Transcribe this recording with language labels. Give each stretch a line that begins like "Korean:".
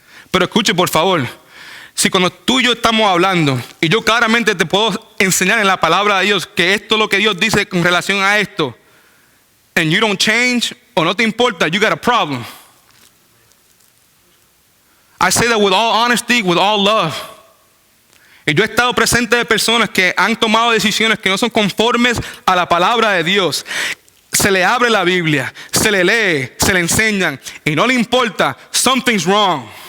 Spanish: Pero escuche por favor, si cuando tú y yo estamos hablando, y yo claramente te puedo enseñar en la palabra de Dios que esto es lo que Dios dice con relación a esto,
English: and you don't change,
Spanish: o no te importa,
English: you got a problem. I say that with all honesty, with all love.
Spanish: Y yo he estado presente de personas que han tomado decisiones que no son conformes a la palabra de Dios. Se le abre la Biblia, se le lee, se le enseñan y no le importa,
English: something's wrong.